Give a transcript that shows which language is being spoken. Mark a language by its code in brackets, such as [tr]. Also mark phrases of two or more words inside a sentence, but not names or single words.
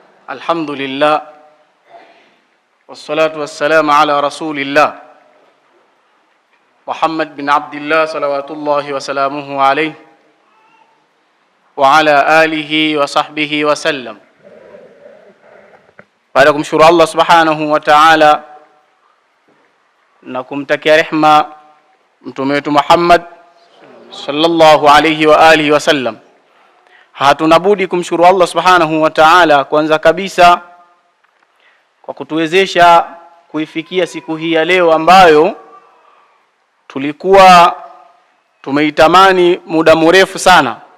[ar] الحمد لله والصلاة والسلام على رسول الله محمد بن عبد الله صلوات الله وسلامه عليه وعلى آله وصحبه وسلم. [sw] Baada ya kumshukuru Allah [ar] سبحانه وتعالى [sw] na kumtakia rehma mtume wetu Muhammad [ar] صلى الله عليه وعلى آله وسلم, [sw] hatuna budi kumshukuru Allah [ar] سبحانه وتعالى [sw] kwanza kabisa kwa kutuwezesha kuifikia siku hii ya leo ambayo tulikuwa tumeitamani muda mrefu sana